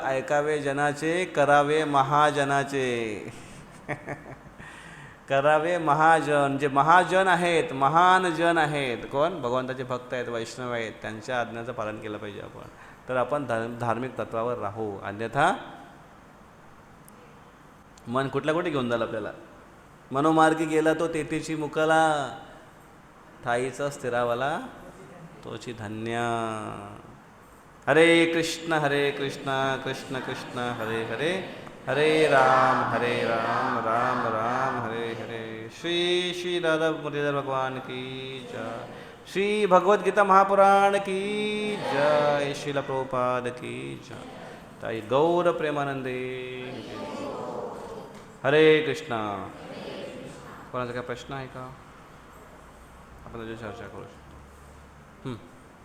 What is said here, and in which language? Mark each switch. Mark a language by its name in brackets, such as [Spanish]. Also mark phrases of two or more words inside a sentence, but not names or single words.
[Marathi] ऐकावे जनाचे, करावे महाजनाचे. करावे महाजन, जे महाजन आहेत, महान जन आहेत, कोण? भगवंताचे भक्त आहेत, वैष्णव आहेत, त्यांच्या आज्ञेचं पालन केलं पाहिजे आपण, तर आपण धार्मिक तत्वावर राहू. अन्यथा मन कुठल्या कुठे घेऊन जाईल आपल्याला. मनोमार्गी गेला तो तेथीची मुकला, ठाईचा स्थिरावाला तोची धन्य. [Sanskrit] हरे कृष्ण कृष्ण कृष्ण हरे हरे, हरे राम राम राम हरे हरे. [Hindi] श्री श्री दादा मुरलीधर भगवान की जय. श्री भगवद गीता महापुराण की जय. श्रील प्रभुपाद की जय. ताई [Bangla] গৌর প্রেমানন্দে. [Hindi] हरे कृष्णा. [Marathi] कोणाचा काय प्रश्न आहे का? आपण त्याची चर्चा करू शकतो.